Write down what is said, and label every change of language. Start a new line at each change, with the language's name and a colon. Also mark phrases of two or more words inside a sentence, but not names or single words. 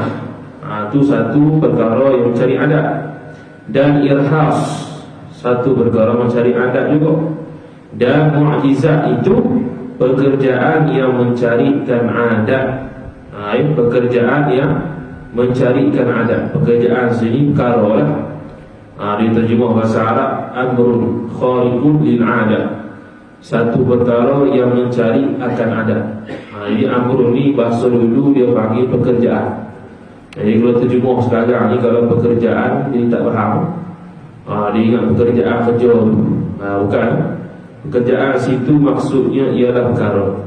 Malay: Itu satu perkara yang mencari adat. Dan irhas, satu perkara mencari adat juga. Dan mukjizat itu pekerjaan yang mencarikan adat. Pekerjaan yang mencarikan adat. Pekerjaan sini perkara lah. Dia terjemah bahasa Arab,
Arabic: أمر خارق للعادة,
Malay: satu perkara yang mencari akan adat. Jadi amrun ni bahasa dulu dia panggil pekerjaan. Jadi kalau terjemah sekarang ni, kalau pekerjaan dia tak faham, dia ingat pekerjaan kerja tu. Bukan. Pekerjaan situ maksudnya ialah perkara.